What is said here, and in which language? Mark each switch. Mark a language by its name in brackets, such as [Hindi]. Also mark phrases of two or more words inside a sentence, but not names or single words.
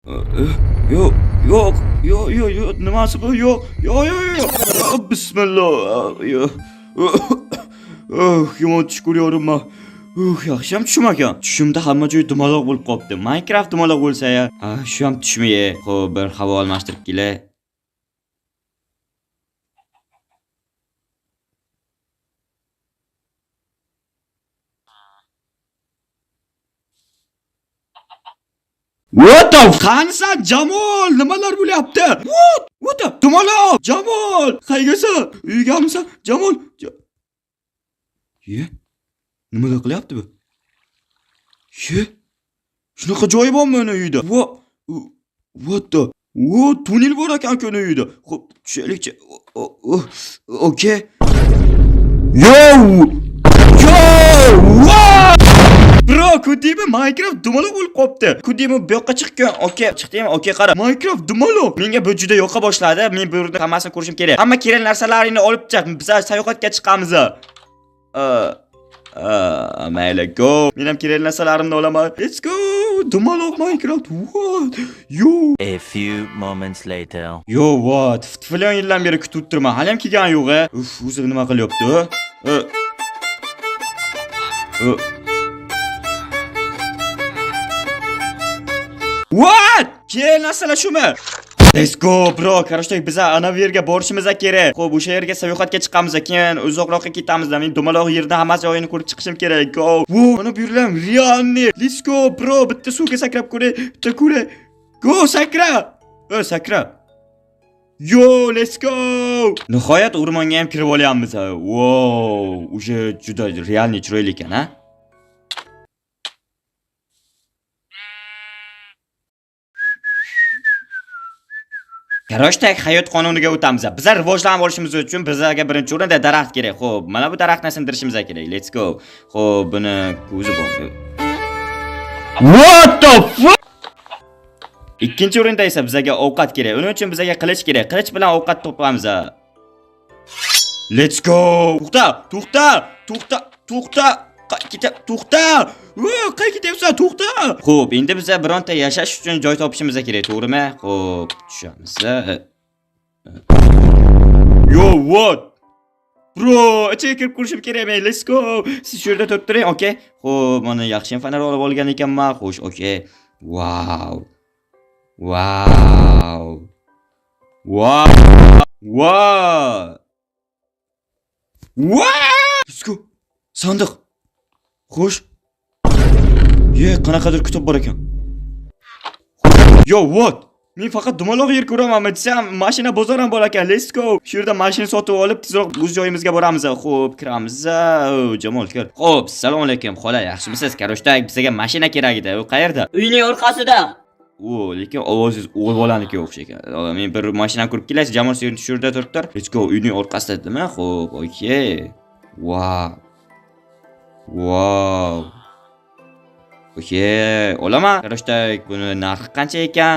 [Uzbek] Yo'q, yo'q, yo'q, yo'q, yo'q, nimasi bu? Yo'q, yo'q, yo'q, yo'q. Bismillah. Yo'q. Yomon tush ko'ryapman. Yaxshi ham tushim ekan. Tushimda hamma joy dumaloq bo'lib qopti. Minecraft dumaloq bo'lsa-ya. Shu ham tushmi? Xo'p, bir havo almashtirib kelay. [English] What the [Uzbek] Qansan Jamol, nimalar bo'lyapti? [English] What the [Uzbek] dumaloq Jamol, qaygasan? Uygamsan Jamol? Nimalar qilyapti bu? Shunaqa joyi bormi uni uyda? [English] What the? [Uzbek] Tunnel bor ekan uni uyda. Xo'p, tushaylikchi. Okay. Yo! Bro, kudimi Minecraft dumaloq bo'lib qopti. Kudimi bu yoqqa chiqqan. Okay, chiqdimi? Okay, qara. Minecraft dumaloq. Menga bu juda yoqa boshladi. Men bu yerda hammasini ko'rishim kerak. Hamma kerak narsalaringni olib chiq. Biz sayohatga chiqamiz. Mayli, go. Men ham kerak narsalarimni olaman. [English] Let's go. Dumaloq Minecraft. What? Yo. A few moments later. Yo, what? [Uzbek] Falan yildan beri kutib turman. Hali ham kelgan yo'q-a. O'zi nima qilyapti? What? Keyin narsalar shumi? [English] Let's go bro. [Uzbek] Qarashdak biz ana bu yerga borishimiz kerak. Xo'p, o'sha yerga sayohatga chiqamiz, keyin uzoqroqqa ketamiz. Men dumaloq yerda hamma joyini ko'rib chiqishim kerak. Go. Mana bu yerlar realni. [English] Let's go bro. [Uzbek] Bitta suvga sakrab ko'ray. Bitta ko'ray. Go, sakra. Sakra. [English] Yo, let's go. [Uzbek] Nihoyat o'rmonga ham kirib olyapmiz. Wow, o'sha juda realni chiroyli ekan, ha? Qarashdak hayot qonuniga o'tamiz. Bizlar rivojlanib olishimiz uchun bizlarga birinchi o'rinda daraxt kerak. Xo'p, mana bu daraxtni sindirishimiz kerak. [English] Let's go. [Uzbek] Xo'p, buni ko'zi bor. [English] What the fuck? [Uzbek] Ikkinchi o'rinda esa bizlarga ovqat kerak. Uning uchun bizlarga qilich kerak. Qilich bilan ovqat topamiz. [English] Let's go. [Uzbek] To'xta. To'xta. Qayerga ketyapsan? To'xta. Xo'p, endi biz bironta yashash uchun joy topishimiz kerak, to'g'rimi? Xo'p, tushamiz. [English] Yo, what? [Uzbek] Bro, ichiga kirib ko'rishim kerak men. [English] Let's go. [Uzbek] Siz shu yerda turib turing, okay? Xo'p, mana yaxshi fonar olib olgan ekanman. Xo'sh, [English] okay. Wow. Let's go. [Uzbek] Sandiq. Xo'sh. Qanaqadir kitob bor ekan. [English] Yo, what? [Uzbek] Men faqat dumaloq yer ko'raman, desam, mashina bozor ham bor ekan. [English] Let's go. [Uzbek] Shu yerda mashina sotib olib, tezroq o'z joyimizga boramiz. Xo'p, kiramiz. Jamol kir. Xo'p, assalomu alaykum. Xola, yaxshimisiz? Qarashdak, bizga mashina kerak edi. U qayerda? Uyning orqasida. Lekin ovozingiz o'g'ilbolanikiga o'xshagan. Men bir mashina ko'rib kelasiz. Jamol shu yerda turibdir. [English] Let's go. [Uzbek] Uyning orqasida dedimi? Xo'p, okay. Wow. Okay, olaman. Qarashdak, buni narxi qancha ekan?